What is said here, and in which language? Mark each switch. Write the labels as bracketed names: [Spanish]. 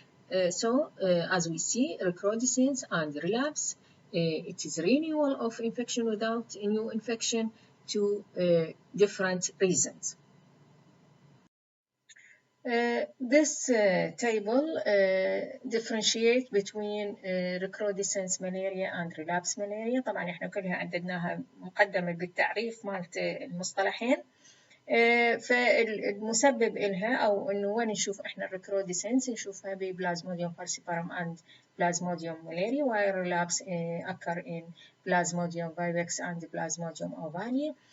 [English] As we see, recrudescence and relapse, it is renewal of infection without a new infection to different reasons. This table differentiate between recrudescence malaria and relapse malaria. [Arabic] طبعا احنا كلها عددناها مقدمة بالتعريف مالت المصطلحين. فالمسبب إلها أو إنه وين نشوف إحنا الريكرودسنس نشوفها ببلازموديوم فالسيبارم [English] and Plasmodium malaria, while relapse occur in Plasmodium vivax and Plasmodium ovale.